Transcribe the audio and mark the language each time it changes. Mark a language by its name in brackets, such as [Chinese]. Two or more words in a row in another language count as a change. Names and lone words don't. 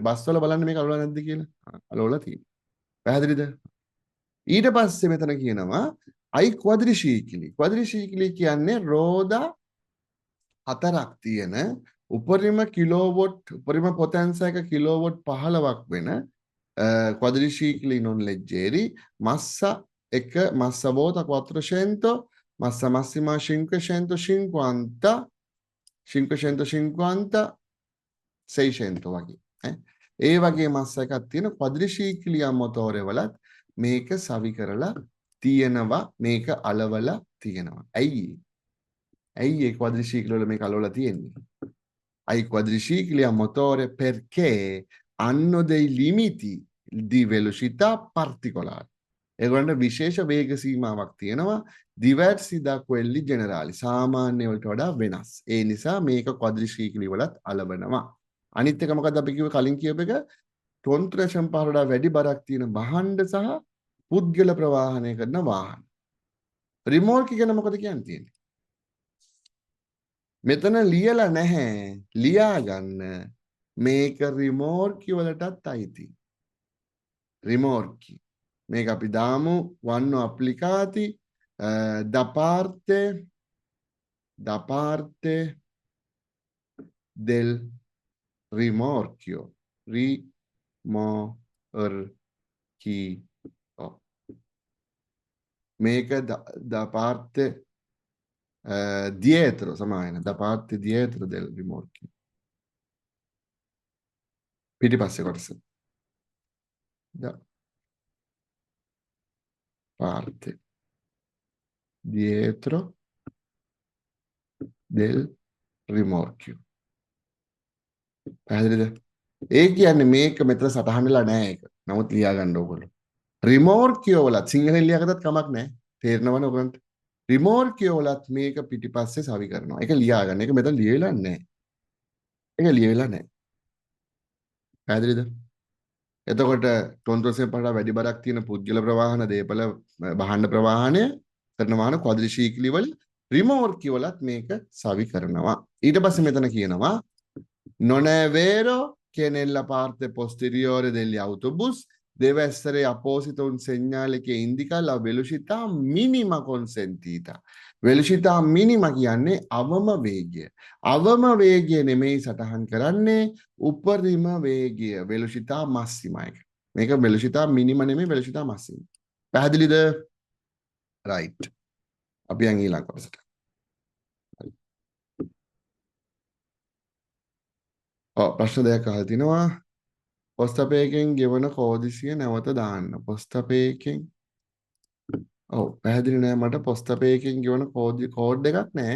[Sinhala] බස් වල බලන්න මේක අලවලා නැද්ද කියලා. අලවලා තියෙනවා. පැහැදිලිද? ඊට පස්සේ මෙතන කියනවා [Italian] ai quadricicli [Sinhala] කියන්නේ රෝදා 4ක් තියෙන උපරිම පොතෙන්ස එක කිලෝවොට් 15ක් වෙන [Italian] quadricicli non leggeri massa vuota 400 massa massima [Sinhala] 550 600 වගේ ඒ වගේ මස් එකක් තියෙන [Italian] quadricicli motore [Sinhala] වලත් මේක සවි කරලා තියෙනවා මේක අලවලා තියෙනවා. ඇයි ඒ ක්වද්‍රිශීක්‍රිය වල මේක අලවලා තියෙන්නේ? [Italian] Ai quadricicli a motore perché hanno dei limiti di velocità particolari. [Sinhala] ඒගොල්ලන්ට විශේෂ වේග සීමාවක් තියෙනවා [Italian] diversi da quelli generali. [Sinhala] සාමාන්‍ය වලට වඩා වෙනස්. ඒ නිසා මේක quadricicli වලත් අලවනවා. අනිත් එක මොකද්ද අපි කිව්වේ කලින් කියප එක තොන්ත්‍රෂම් පාරවල වැඩි බරක් තියෙන භාණ්ඩ සහ පුද්ගල ප්‍රවාහනය කරන වාහන. රිමෝට් ගැන මොකද කියන්නේ? මෙතන ලියලා නැහැ. ලියා ගන්න මේක රිමෝට් වලටත් අයිති. රිමෝට් මේක අපි දාමු [Italian] vanno applicati da parte del rimorchio. මේක da parte dietro, සමායන da parte dietro del rimorchio. [Sinhala] පිටිපස්සේ කොටස. [Italian] da parte dietro del rimorchio. [Sinhala] පැහැදිලිද? ඒ කියන්නේ මේක මෙතන සටහන් වෙලා නැහැ ඒක. නමුත් ලියා ගන්න ඕගොල්ලෝ. රිමෝර්කියෝ වලත් සිංහලෙන් ලියාගත්තත් කමක් නැහැ. තේරෙනවනේ ඔයගොල්ලන්ට. රිමෝර්කියෝ වලත් මේක පිටිපස්සේ සවි කරනවා. ඒක ලියා ගන්න. ඒක මෙතන ලියවිලා නැහැ. ඒක ලියවිලා නැහැ. පැහැදිලිද? එතකොට තොන්ත්‍රසෙන් පහළ වැඩි බරක් තියෙන පුද්ගල ප්‍රවාහන දේපල භාණ්ඩ ප්‍රවාහනය කරන වාහන ක්වද්‍රිශීක්‍රිය වල රිමෝර්කියෝ වලත් මේක සවි කරනවා. ඊට පස්සේ මෙතන කියනවා [Italian] non è vero che nella parte posteriore degli autobus deve essere apposito un segnale che indica la velocità minima consentita. velocità minima [Sinhala] කියන්නේ අවම වේගය. අවම වේගය නෙමෙයි සටහන් කරන්නේ උපරිම වේගය [Italian] velocità massima [Sinhala] එක. මේක [Italian] velocità minima [Sinhala] නෙමෙයි [Italian] velocità massima. [Sinhala] පැහැදිලිද? right. අපි යන් ඊළඟ කොටසට. ප්‍රශ්න දෙකක් අහලා තිනවා. පොස්තපේකෙන් ගෙවන කෝදිසිය නැවත දාන්න. පොස්තපේකෙන් ඔව් පැහැදිලි නෑ මට පොස්තපේකෙන් ගෙවන කෝඩ් එකක් නෑ.